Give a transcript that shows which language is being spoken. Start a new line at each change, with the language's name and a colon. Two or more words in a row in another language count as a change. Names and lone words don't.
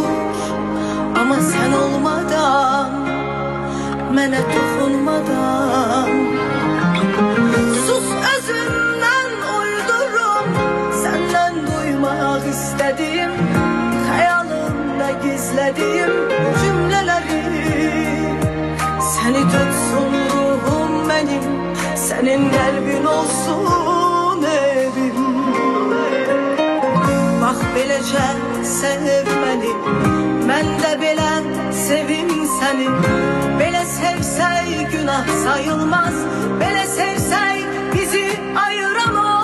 Turkish: Ama sen olmadan,
Azerbaijani: mənə toxunmadan,
Turkish: sus özümden uydurum, senden duymak istedim, hayalımda gizlediğim cümleleri. Seni tutsun ruhum benim, senin kalbin olsun evim.
Azerbaijani: Bak beləcə sevmeli, mən də belə sevim seni. Belə sevsək günah sayılmaz, belə sevsək bizi ayıramaz.